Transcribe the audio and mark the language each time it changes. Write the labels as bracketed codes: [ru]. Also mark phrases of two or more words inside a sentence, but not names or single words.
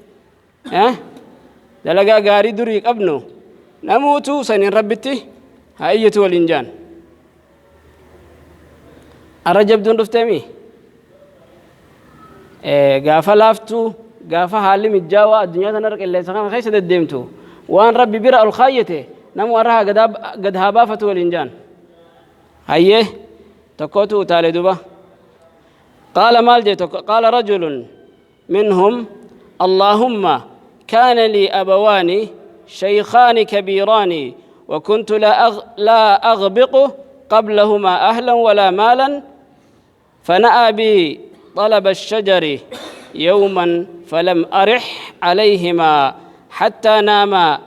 [om] dalagaa gaarii durii qabnu namuutu saniin rabbitti haa iyyatu waliin jaan arra jabduun dhufteemi gaafa laaftuu gaafa haalli mijaawaa addunyaa tanarra qilleensa kana keessa deddeemtu waan rabbi bira ol kaayyate namuu arra gad haa baafatu waliin jaan hayyee tokkootu utaale duba [ar] قال قال رجل منهم اللهم كان لي أبوان شيخان كبيران وكنت لا أغبق قبلهما أهلا ولا مالا فنأى بي طلب الشجر يوما فلم أرح عليهما حتى ناما